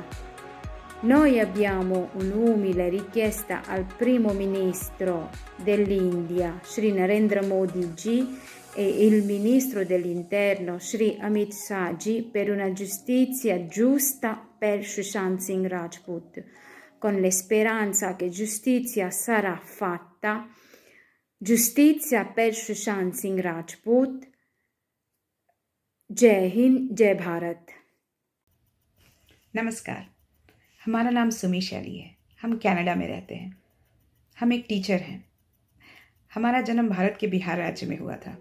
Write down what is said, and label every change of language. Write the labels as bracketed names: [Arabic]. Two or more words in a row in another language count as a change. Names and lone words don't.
[Italian] Noi abbiamo un'umile richiesta al Primo Ministro dell'India, Sri Narendra Modi Ji, e il Ministro dell'Interno, Sri Amit Shah Ji, per una giustizia giusta per Sushant Singh Rajput, con la speranza che giustizia sarà fatta. Justitia per Sushant Singh Rajput. [Hindi] जय हिंद, जय भारत। नमस्कार, हमारा नाम सुमी शैली है। हम कनाडा में रहते हैं। हम एक टीचर हैं। हमारा जन्म भारत के बिहार राज्य में हुआ था।